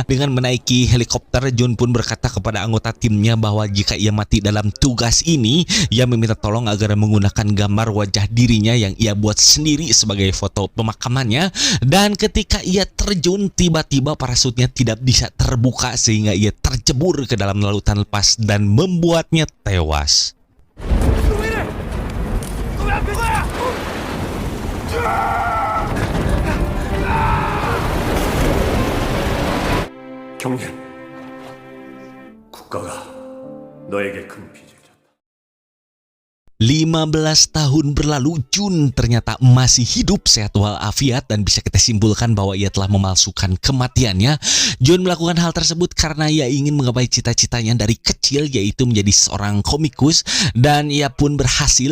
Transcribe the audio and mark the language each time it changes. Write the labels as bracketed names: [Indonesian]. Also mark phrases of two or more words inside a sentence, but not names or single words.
[Indonesian] Dengan menaiki helikopter, Jun pun berkata kepada anggota timnya bahwa jika ia mati dalam tugas ini, ia meminta tolong agar menggunakan gambar wajah dirinya yang ia buat sendiri sebagai foto pemakamannya. Dan ketika ia terjun, tiba-tiba parasutnya tidak bisa terbuka sehingga ia tercebur ke dalam lautan lepas dan membuatnya tewas. [Korean] 경련, 국가가 너에게 큰 빚을 졌다. [Indonesian] 15 tahun berlalu, Jun ternyata masih hidup sehat walafiat dan bisa kita simpulkan bahwa ia telah memalsukan kematiannya. Jun melakukan hal tersebut karena ia ingin menggapai cita-citanya dari kecil, yaitu menjadi seorang komikus, dan ia pun berhasil.